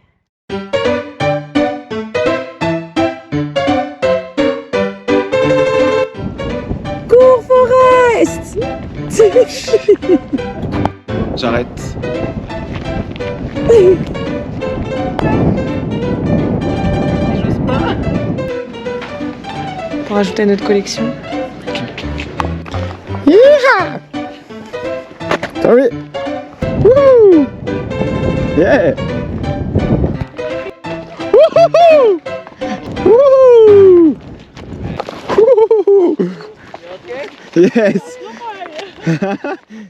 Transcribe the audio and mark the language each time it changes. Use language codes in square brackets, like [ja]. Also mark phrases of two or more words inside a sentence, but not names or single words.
[fr] Cours, Forest. J'arrête. J'ose pas. Pour ajouter à notre collection. [en] Yeeha! Sorry. Woo! Yeah! Woohoo! Woo! Woo! Yes!